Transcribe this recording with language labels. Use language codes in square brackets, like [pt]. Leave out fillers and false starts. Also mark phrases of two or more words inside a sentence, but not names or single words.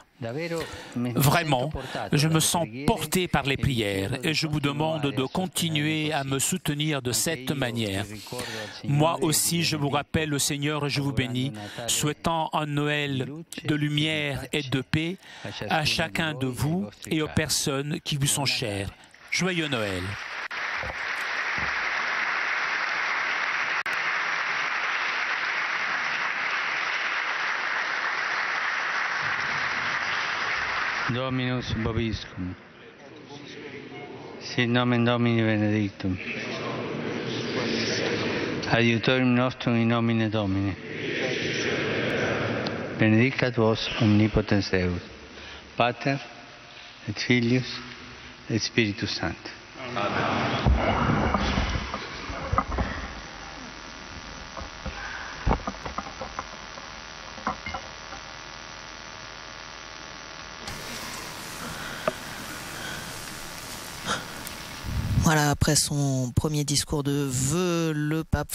[fr] Vraiment, je me sens porté par les prières et je vous demande de continuer à me soutenir de cette manière. Moi aussi, je vous rappelle le Seigneur et je vous bénis, souhaitant un Noël de lumière et de paix à chacun de vous et aux personnes qui vous sont chères. Joyeux Noël! [la] Dominus vobiscum. Sit nomen Domini benedictum. Adiutorium nostrum in nomine Domini. Benedicat vos omnipotens Deus, Pater et Filius et Spiritus Sanctus. Amen. [fr] Voilà, après son premier discours de vœux, le pape